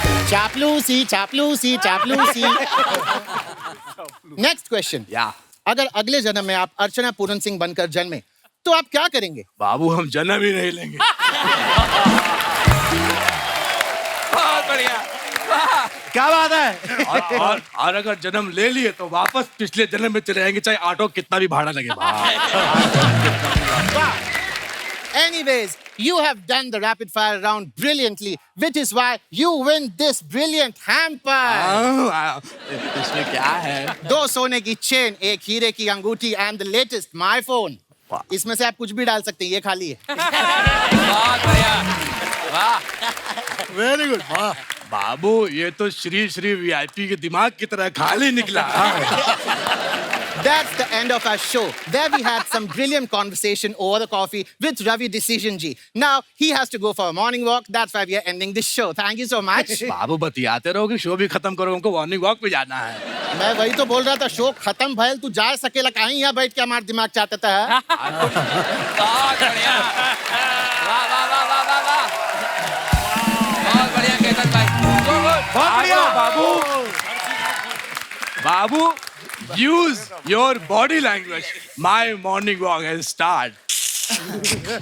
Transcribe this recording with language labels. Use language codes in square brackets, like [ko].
[hi] चापलूसी चापलूसी चापलूसी। नेक्स्ट क्वेश्चन, अगर अगले जन्म में आप अर्चना पूरन सिंह बनकर जन्मे तो आप क्या करेंगे? बाबू हम जन्म ही नहीं लेंगे। बहुत बढ़िया, क्या बात है? और अगर जन्म ले लिए तो वापस पिछले जन्म में चले जाएंगे, चाहे ऑटो कितना भी भाड़ा लगे। [en] Anyways, you have done the rapid fire round brilliantly, which is why you win this brilliant hamper. [hi] इसमें क्या है? 2 सोने की चेन, 1 हीरे की अंगूठी [en] and the latest my phone. [hi] इसमें से आप कुछ भी डाल सकते हैं, ये खाली है। बहुत बढ़िया, वाह, [en] Very good. [hi] बाबू ये तो श्री श्री वीआईपी के दिमाग की तरह खाली निकला। [en] That's the end of our show. There we had some brilliant conversation over the coffee with Ravi Decision Ji. Now he has to go for a morning walk. That's why we are ending this show. Thank you so much. [hi] बाबू बतियाते रहोगे, show भी खत्म करो, हमको morning walk पे जाना है। मैं वही तो बोल रहा था, शो खत्म भइल, तू जा सकेला कहीं यहाँ बैठ के हमारा दिमाग चाहता था। बहुत बढ़िया, वाह वाह वाह वाह वाह वाह, बहुत बढ़िया केतन भाई, बहुत बढ़िया बाबू। [en] बाबू use your body language. My morning walk has started.